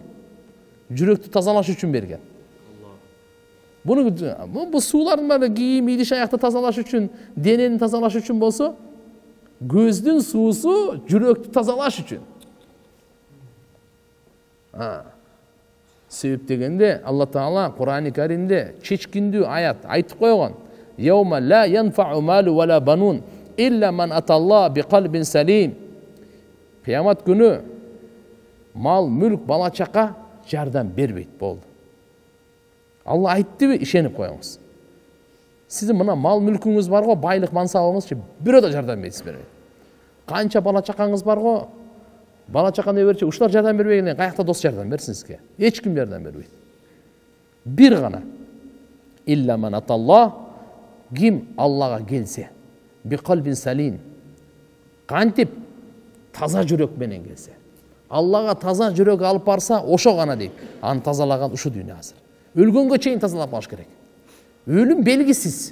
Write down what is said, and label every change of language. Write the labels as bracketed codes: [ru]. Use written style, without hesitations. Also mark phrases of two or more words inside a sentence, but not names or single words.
[ky] Жүрөктү тазалаш үчүн берген. Бул суулардын баары кийим, идиш аякты тазалаш үчүн, денени тазалаш үчүн болсо, көздүн суусу жүрөктү тазалаш үчүн. Себеп дегенде Алла Таала Кур'ан-ы Каримде чечкиндүү аят айтып койгон. [ar] يوم لا ينفع مال ولا بنون إلا من أتى الله بقلب سليم. [ky] Кыямат күнү мал, мүлк, бала чака жардам бербейт болду. Алла айттыбы, ишенип коюңуз. Сиздин мына мал мүлкүңүз бар го, байлык мансабыңыз бирөө да жардам бербейт. Канча бала чакаңыз бар го, бала чаканы берчи, ушулар жардам бербегенден каякта дос жардам берсин сизге? Эч ким жардам бербейт. Бир гана. [ar] إلا من أتى الله, [ky] ким Аллага келсе, [ar] بقلب سليم, [ky] кантип таза жүрөк менен келсе. Аллага таза жүрөк алып барса, ошо гана дейт. Аны тазалаган ушу дүйнө азыр. Өлгөнгө чейин тазалап алыш керек. Өлүм белгисиз.